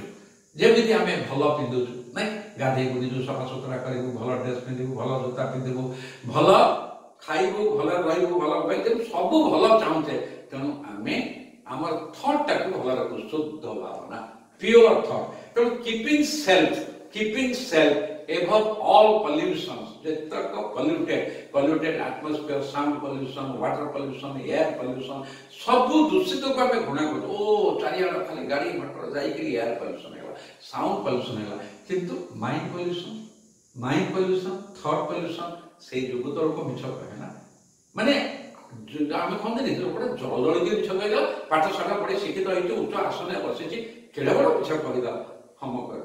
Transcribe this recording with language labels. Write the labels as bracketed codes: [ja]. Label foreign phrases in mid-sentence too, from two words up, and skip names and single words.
[or] ଯେମିତି ଆମେ ଭଲ ପିନ୍ଧୁଛୁ, ନାଇଁ ଗାଧେଇବୁ, ନିଜକୁ ସଫାସୁତୁରା କରିବୁ, ଭଲ ଡ୍ରେସ୍ ପିନ୍ଧିବୁ, ଭଲ ଜୋତା ପିନ୍ଧିବୁ, ଭଲ ଖାଇବୁ, ଭଲ ରହିବୁ, ଭଲ ପାଇବୁ, ସବୁ ଭଲ ଚାହୁଁଛେ। ତେଣୁ ଆମେ ଆମର ଥଟ୍ଟାକୁ ଭଲ ରଖୁ, ଶୁଦ୍ଧ ଭାବନା, [en] pure thought. ତେଣୁ keeping self above all pollutions, ଯେତେକ polluted atmosphere, sound pollution, water pollution, air pollution, [or] ସବୁ ଦୂଷିତକୁ ଆମେ ଘୃଣା କରୁଛୁ। ଓ ଚାରିଆଡ଼େ ଖାଲି ଗାଡ଼ି ମଟର ଯାଇକିରି [en] air pollution [or] ହେଇଗଲା, [en] sound pollution [or] ହେଇଗଲା, କିନ୍ତୁ [en] mind pollution, thought pollution, [or] ସେଇ ଯୋଗୁଁ ତ ଲୋକ ମିଛ କହେ ନା। ମାନେ ଆମେ କହନ୍ତିନି ଲୋକଟା ଜଳଜଳିକି ମିଛ କହିଦେଲା, ପାଠଶାଠ ପଢ଼ି ଶିକ୍ଷିତ ହେଇଛି, ଉଚ୍ଚ ଆସନରେ ବସିଛି, କେଡ଼େ ବଡ଼ ମିଛ କହିଦେଲା, ହମ କରିଥିବ।